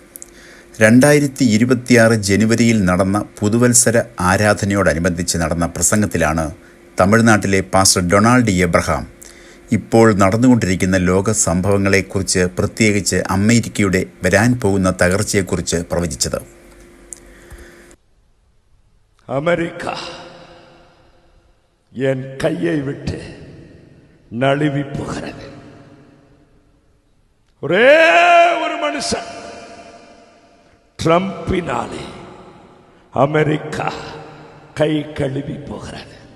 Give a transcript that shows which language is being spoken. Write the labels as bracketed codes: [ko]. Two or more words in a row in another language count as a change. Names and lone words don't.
[ml] 2026 ജനുവരിയിൽ നടന്ന പുതുവത്സര ആരാധനയോടനുബന്ധിച്ച് നടന്ന പ്രസംഗത്തിലാണ് തമിഴ്നാട്ടിലെ പാസ്റ്റർ ഡൊണാൾഡ് എബ്രഹാം ഇപ്പോൾ നടന്നുകൊണ്ടിരിക്കുന്ന ലോക സംഭവങ്ങളെക്കുറിച്ച്, പ്രത്യേകിച്ച് അമേരിക്കയുടെ വരാൻ പോകുന്ന തകർച്ചയെക്കുറിച്ച് പ്രവചിച്ചത്. [ta] அமெரிக்கா என் கையை விட்டு நழுவி போகிறது. ஒரே ஒரு மனுஷன் ட்ரம்பினாலே அமெரிக்கா கை கழுவி போகிறது.